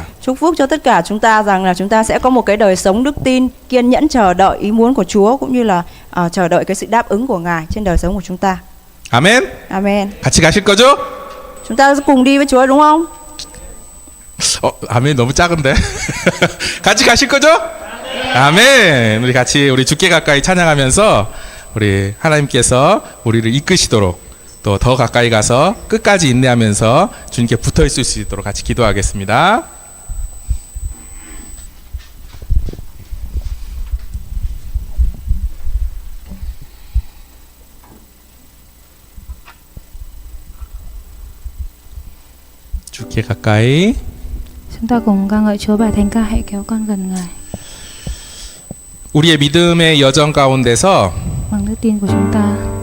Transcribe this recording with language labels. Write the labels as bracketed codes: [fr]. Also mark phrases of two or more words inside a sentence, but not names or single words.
[vi] Chúc phúc cho tất cả chúng ta rằng là chúng ta sẽ có một cái đời sống đức tin, kiên nhẫn chờ đợi ý muốn của Chúa cũng như là chờ đợi cái sự đáp ứng của Ngài trên đời sống của chúng ta. [ko] 아멘. [vi] Amen. [ko] 같이 가실 거죠? [vi] Chúng ta cùng đi với Chúa đúng không? [ko] 아멘 너무 작은데. 같이 가실 거죠? 아멘. 우리 같이 우리 주께 가까이 찬양하면서 우리 하나님께서 우리를 이끄시도록 또 더 가까이 가서 끝까지 인내하면서 주님께 붙어 있을 수 있도록 같이 기도하겠습니다. 주께 가까이. [vi] Chúng ta cùng ca ngợi Chúa bài thánh ca hãy kéo con gần Ngài. [ko] 우리의 믿음의 여정 가운데서 [vi] Bằng đức tin của chúng ta,